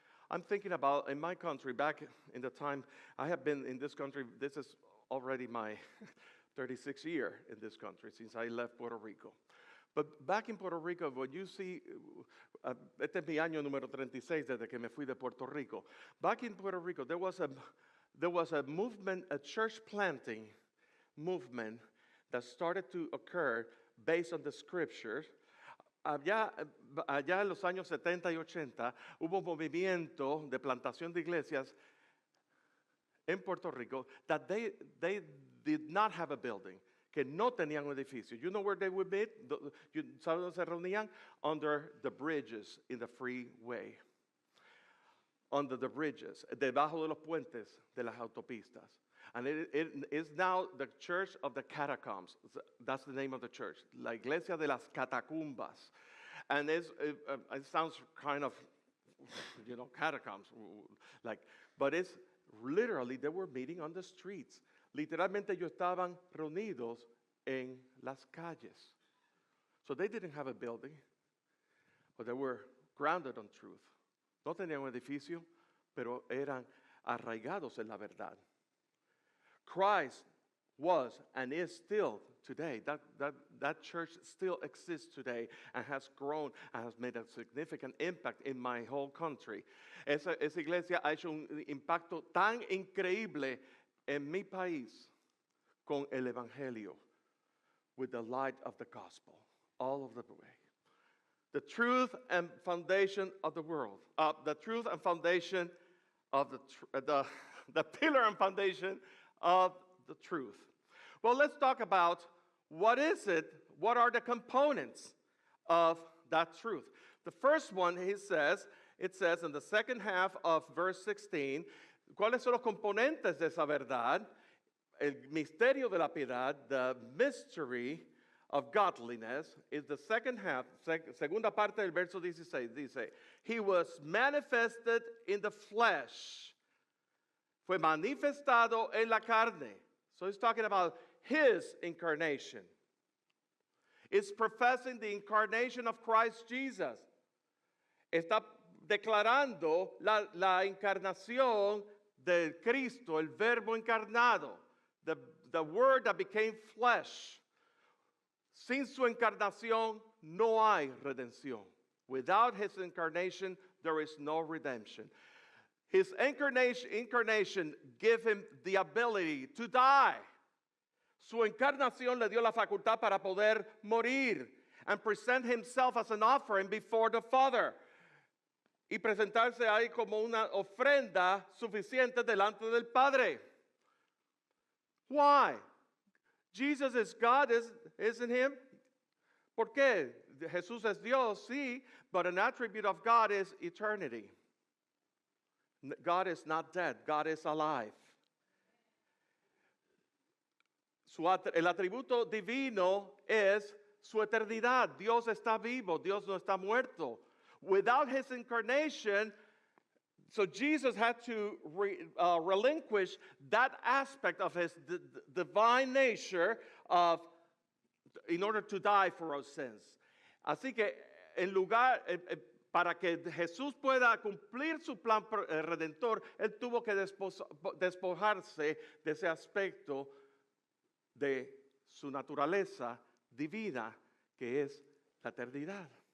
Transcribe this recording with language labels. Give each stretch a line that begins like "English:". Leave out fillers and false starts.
English: I'm thinking about, in my country, back in the time I have been in this country, this is already my 36 years in this country since I left Puerto Rico. But back in Puerto Rico, when you see,
Spanish: este es mi año número 36 desde que me fui de Puerto Rico.
English: Back in Puerto Rico, there was a movement, a church planting movement that started to occur based on the scriptures.
Spanish: Allá en los años 70 y 80 hubo un movimiento de plantación de iglesias en Puerto Rico
English: that they did not have a building,
Spanish: que no tenían un edificio.
English: You know where they would meet?
Spanish: ¿Sabes dónde se reunían?
English: Under the bridges in the freeway. Under the bridges,
Spanish: debajo de los puentes de las autopistas.
English: And it is now the Church of the Catacombs. That's the name of the church.
Spanish: La Iglesia de las Catacumbas.
English: And it sounds kind of, catacombs. But it's literally, they were meeting on the streets.
Spanish: Literalmente ellos estaban reunidos en las calles.
English: So they didn't have a building, but they were grounded on truth.
Spanish: No tenían un edificio, pero eran arraigados en la verdad.
English: Christ was and is still today. That church still exists today and has grown and has made a significant impact in my whole country.
Spanish: Esa iglesia ha hecho un impacto tan increíble en mi país con el evangelio,
English: with the light of the gospel all of the way. The truth and foundation of the world. The truth and foundation of the pillar and foundation of the truth. Well, let's talk about what is it, what are the components of that truth. The first one, it says in the second half of verse 16,
Spanish: ¿cuáles son los componentes de esa verdad? El misterio de la piedad,
English: the mystery of godliness, is the second half,
Spanish: segunda parte del verso 16, dice,
English: he was manifested in the flesh.
Spanish: Fue manifestado en la carne.
English: So he's talking about his incarnation. It's professing the incarnation of Christ Jesus.
Spanish: Está declarando la encarnación de Cristo, el verbo encarnado,
English: the word that became flesh.
Spanish: Sin su encarnación no hay redención.
English: Without his incarnation, there is no redemption. His incarnation gave him the ability to die.
Spanish: Su encarnación le dio la facultad para poder morir
English: and present himself as an offering before the Father.
Spanish: Y presentarse ahí como una ofrenda suficiente delante del Padre.
English: Why? Jesus is God, isn't him?
Spanish: ¿Por qué? Jesús es Dios, sí,
English: but an attribute of God is eternity. God is not dead, God is alive.
Spanish: El atributo divino es su eternidad. Dios está vivo, Dios no está muerto.
English: Without his incarnation, so Jesus had to relinquish that aspect of his divine nature in order to die for our sins.
Spanish: Así que en lugar, para que Jesús pueda cumplir su plan redentor, él tuvo que despojarse de ese aspecto de su naturaleza divina, que es la eternidad.